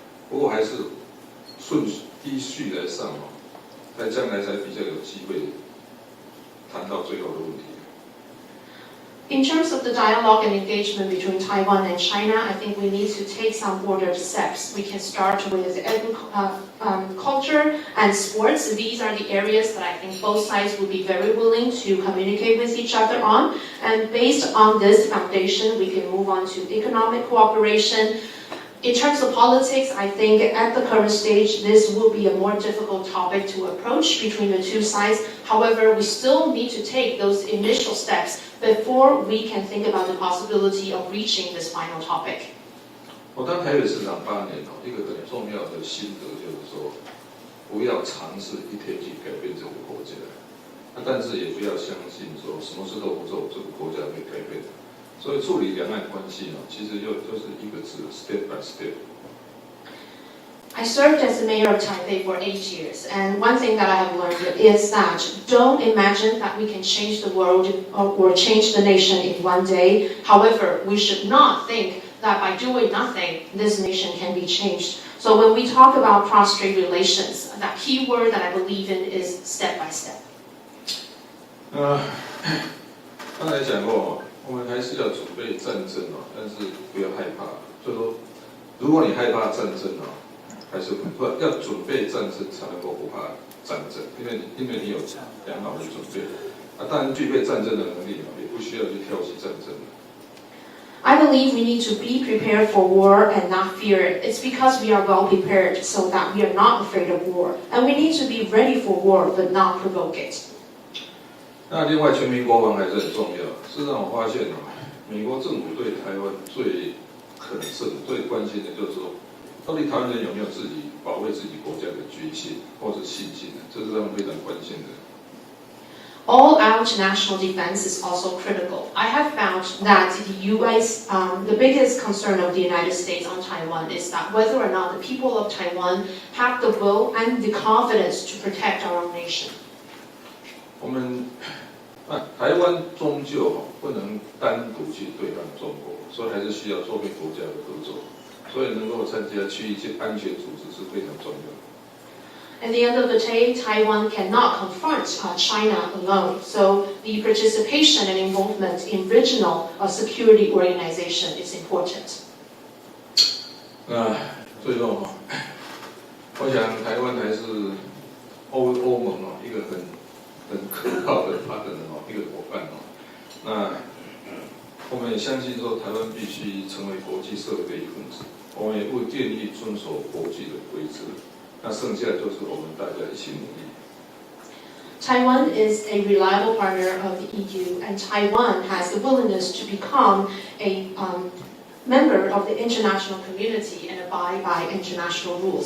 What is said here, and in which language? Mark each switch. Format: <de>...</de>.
<zh>不过还是依序来上在将来才比较有机会谈到最后的问题。</zh> <en>In terms of the dialogue and engagement between Taiwan and China, I think we need to take some ordered steps. We can start with culture and sports. These are the areas that I think both sides would be very willing to communicate with each other on. And based on this foundation, we can move on to economic cooperation. In terms of politics, I think at the current stage, this will be a more difficult topic to approach between the two sides. However, we still need to take those initial steps before we can think about the possibility of reaching this final topic.</en> <zh>我当台北市长8年一个很重要的心得就是说，不要尝试一天去改变这个国家，但是也不要相信说什么事都不做，这个国家会改变。所以处理两岸关系其实就是一个字 ，</zh> <en>step by step。 I served as the mayor of Taipei for 8 years, and one thing that I have learned is that don't imagine that we can change the world or change the nation in one day. However, we should not think that by doing nothing, this nation can be changed. So when we talk about cross-strait relations, that key word that I believe in is step by step.</en> <zh>刚才讲过我们还是要准备战争但是不要害怕。就是说，如果你害怕战争还是不要准备战争才能够不怕战争，因为你有良好的准备。当然具备战争的能力也不需要去挑起战争。</zh> <en>I believe we need to be prepared for war and not fear it. It's because we are well prepared so that we are not afraid of war. And we need to be ready for war but not provoke it.</en> <zh>那另外，全民国防还是很重要。事实上，我发现美国政府对台湾最关心的就是说，到底台湾人有没有自己保卫自己国家的决心或者信心这是他们非常关心的。</zh> <en>All-out national defense is also critical. I have found that the biggest concern of the United States on Taiwan is that whether or not the people of Taiwan have the will and the confidence to protect our own nation.</en> <zh>我们台湾终究不能单独去对抗中国，所以还是需要周边国家的合作，所以能够参加区域性安全组织是非常重要的。</zh> <en>At the end of the day, Taiwan cannot confront China alone, so the participation and involvement in regional security organization is important.</en> <zh>最后我想台湾还是欧盟一个很可靠的partner一个伙伴那我们也相信说台湾必须成为国际社会的一份子，我们也不愿意遵守国际的规则，那剩下就是我们大家一起努力。</zh> <en>Taiwan is a reliable partner of the EU, and Taiwan has the willingness to become a member of the international community and abide by international rules.</en>